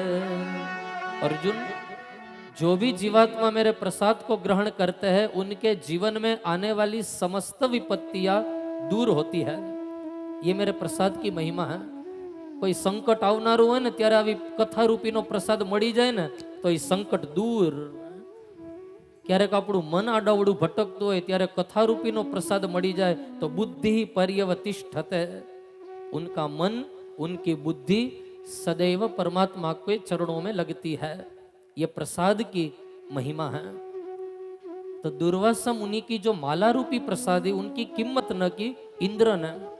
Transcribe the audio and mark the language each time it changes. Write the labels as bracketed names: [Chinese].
[Hindi] अर्जुन, जो भी जीवात्मा मेरे प्रसाद को ग्रहण करते हैं उनके जीवन में आने वाली समस्त विपत्तियां दूर होती है. ये मेरे प्रसाद की महिमा है. कोई संकट [Gujarati] આવનારું હોય ને ત્યારે આવી કથા રૂપીનો પ્રસાદ મળી જાય ને તો એ સંકટ દૂર. ક્યારેક આપણું મન આડાવડું ભટકતું હોય ત્યારે કથારૂપીનો પ્રસાદ મળી જાય તો બુદ્ધિ પર્યવતિષ્ઠતે. [Hindi] उनका मन, उनकी बुद्धि सदैव परमात्मा के चरणों में लगती है. ये प्रसाद की महिमा है. तो दुर्वासा मुनि की जो माला रूपी प्रसाद है उनकी कीमत न की इंद्र ने.